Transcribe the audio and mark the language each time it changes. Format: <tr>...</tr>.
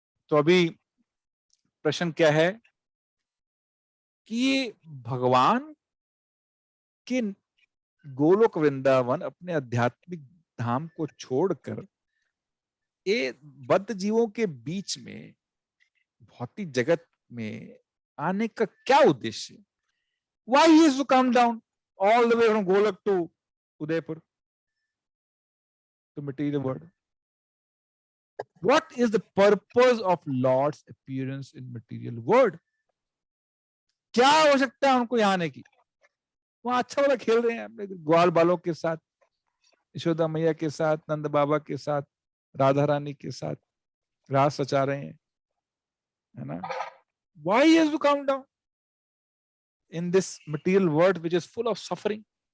<hi>तो अभी प्रश्न क्या है कि ये भगवान के गोलोक वृंदावन अपने आध्यात्मिक धाम को छोड़कर ये बद्ध जीवों के बीच में भौतिक जगत में आने का क्या उद्देश्य है?</hi> <en>Why he has to come down all the way from Golok to Udaipur to material world? What is the purpose of Lord's appearance in material world?</en> <hi>क्या आवश्यकता है उनको यहाँ आने की? वहां अच्छा वाला खेल रहे हैं अपने ग्वाल बालों के साथ, यशोदा मैया के साथ, नंद बाबा के साथ, राधा रानी के साथ रास रचा रहे हैं, है ना?</hi> <en>Why he has to come down in this material world which is full of suffering?</en>